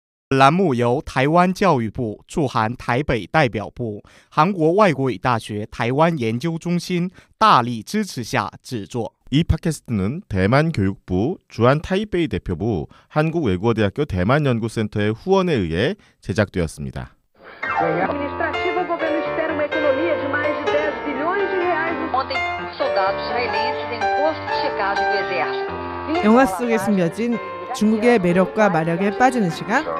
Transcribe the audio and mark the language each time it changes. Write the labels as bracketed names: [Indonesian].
[Chinese] 栏目由台湾教育部驻韩台北代表部、韩国外国语大学台湾研究中心大力支持下制作。 [Korean] 이 팟캐스트는 대만 교육부, 주한 타이베이 대표부, 한국외국어대학교 대만연구센터의 후원에 의해 제작되었습니다. [Portuguese] Administrativo, o governo espera uma economia de mais de 10 bilhões de reais. Ontem, soldados israelenses em posto de checagem do exército. [Korean] 영화 속에 숨겨진 중국의 매력과 마력에 빠지는 시간